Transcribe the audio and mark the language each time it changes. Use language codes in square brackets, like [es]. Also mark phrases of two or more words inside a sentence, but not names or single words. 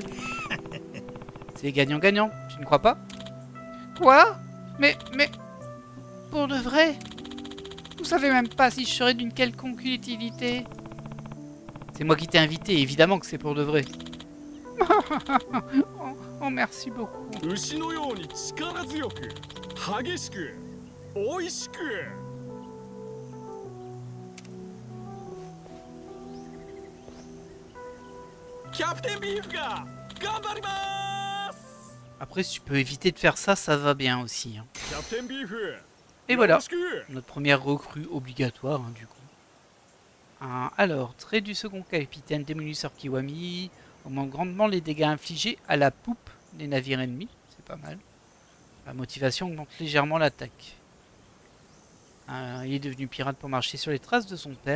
[fr] C'est gagnant-gagnant, tu ne crois pas? Quoi? Mais... Pour de vrai? Vous savez même pas si je serais d'une quelconque utilité. C'est moi qui t'ai invité, évidemment que c'est pour de vrai. Oh, merci beaucoup. [ja] 牛のように力強く激しく美味しくキャプテンビーフが頑張ります [fr] Après, si tu peux éviter de faire ça, ça va bien aussi. Hein. [ja] キャプテンビーフ [fr] Et [ja] よ [fr] voilà, [ja] ろしく [fr] notre première recrue obligatoire, hein, du coup. Alors, trait du second capitaine démolisseur Kiwami. Augmente grandement les dégâts infligés à la poupe des navires ennemis. C'est pas mal. La motivation augmente légèrement l'attaque. Il est devenu pirate pour marcher sur les traces de son père.